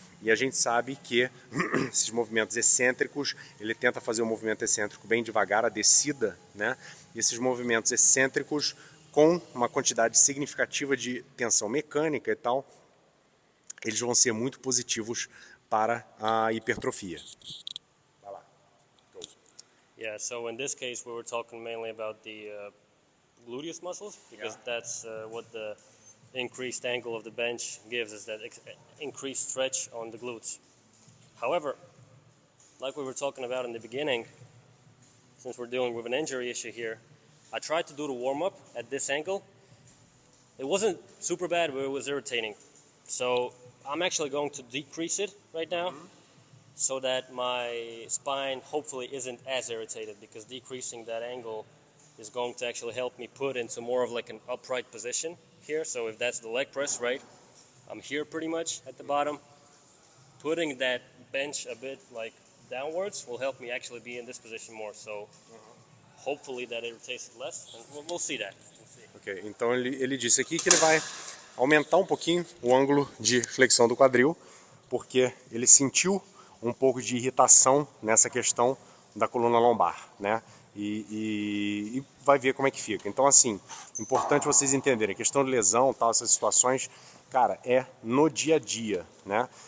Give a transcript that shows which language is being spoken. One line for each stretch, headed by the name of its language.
Portuguese: E a gente sabe que esses movimentos excêntricos, ele tenta fazer o movimento excêntrico bem devagar, a descida, né? E esses movimentos excêntricos com uma quantidade significativa de tensão mecânica e tal, eles vão ser muito positivos para a hipertrofia. Vai lá. Go.
English: Yeah, so in this case we were talking mainly about the gluteus muscles because that's what the increased angle of the bench gives, is that increased stretch on the glutes. However, like we were talking about in the beginning, since we're dealing with an injury issue here, I tried to do the warm-up at this angle. It wasn't super bad, but it was irritating. So I'm actually going to decrease it right now so that my spine hopefully isn't as irritated, because decreasing that angle is going to actually help me put into more of like an upright position here. So if that's the leg press, right, I'm here pretty much at the bottom. Putting that bench a bit like downwards will help me actually be in this position more. So hopefully that irritates it less, and we'll see that.
Portuguese: Ok, então ele disse aqui que ele vai aumentar um pouquinho o ângulo de flexão do quadril, porque ele sentiu um pouco de irritação nessa questão da coluna lombar, né? E vai ver como é que fica. Então, assim, importante vocês entenderem, a questão de lesão, tal, essas situações, cara, é no dia a dia, né?